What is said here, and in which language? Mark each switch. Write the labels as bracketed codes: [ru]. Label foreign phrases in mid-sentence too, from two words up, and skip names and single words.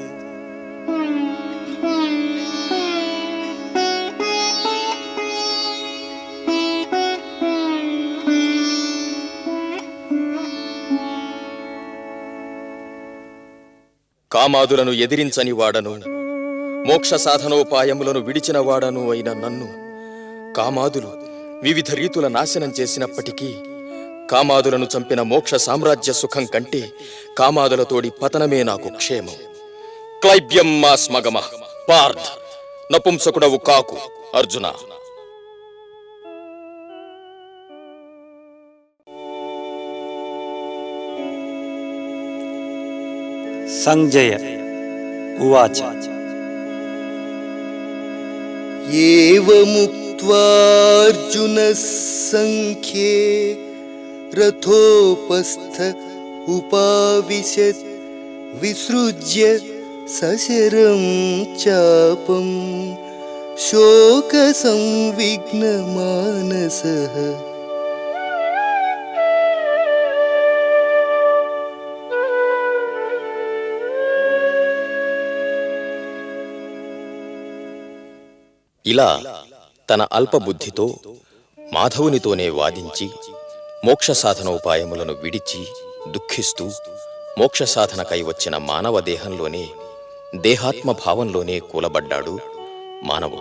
[te] కామాదులను ఎదిరించని వాడను, మోక్ష సాధనోపాయములను విడిచిన వాడను అయిన నన్ను కామాదులు వివిధ రీతుల నాశనం చేసినప్పటికీ కామాదులను చంపిన మోక్ష సామ్రాజ్య సుఖం కంటే కామాదులతోడి పతనమే నాకు క్షేమం. [sa] క్లైబ్యం మాస్మగమ పార్థ్, [te] నపుంసకుడవు కాకు అర్జున. [sa] सञ्जय उवाच। एवमुक्त्वार्जुनः सङ्ख्ये रथोपस्थ उपाविशत् विसृज्य सशरं चापं शोकसंविघ्नमानसः। [te] ఇలా తన అల్పబుద్ధితో మాధవునితోనే వాదించి మోక్ష సాధనోపాయములను విడిచి దుఃఖిస్తూ మోక్ష సాధనకై వచ్చిన మానవ దేహంలోనే దేహాత్మ భావంలోనే కూలబడ్డాడు మానవుడు.